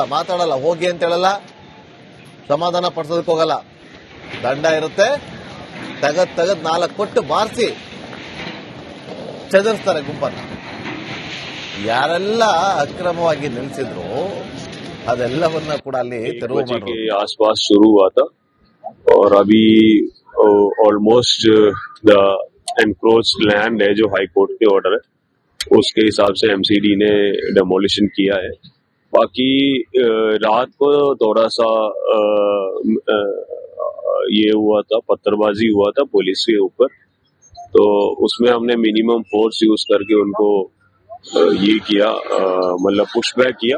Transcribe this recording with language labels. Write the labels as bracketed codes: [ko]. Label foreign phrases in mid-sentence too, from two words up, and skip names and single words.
[kn] ಮಾತಾಡಲ್ಲ, ಹೋಗಿ ಅಂತ ಹೇಳಲ್ಲ, ಸಮಾಧಾನ ಪಡಿಸೋದಕ್ಕೆ ಹೋಗಲ್ಲ. ದಂಡ ಇರುತ್ತೆ, ತೆಗದ್ 4 ಕೊಟ್ಟು ಬಾರಿಸಿ ಚದರಿಸ್ತಾರೆ ಗುಂಪನ್ನ. ಯಾರೆಲ್ಲ ಅಕ್ರಮವಾಗಿ ನಿಲ್ಲಿಸಿದ್ರು ಅದೆಲ್ಲವನ್ನ ಕೂಡ ಅಲ್ಲಿ ತೆರವು ಮಾಡಿ [hi] आसपास शुरू हुआ था और अभी [en] almost the encroached land [hi] है जो [en] High Court [hi] के ऑर्डर है उसके हिसाब से MCD ने डेमोलिशन किया है. बाकी रात को थोड़ा सा ये हुआ था, पत्थरबाजी हुआ था पुलिस के ऊपर, तो उसमें हमने [en] minimum force use [hi] करके उनको ये किया, मतलब [en] push back [hi] किया.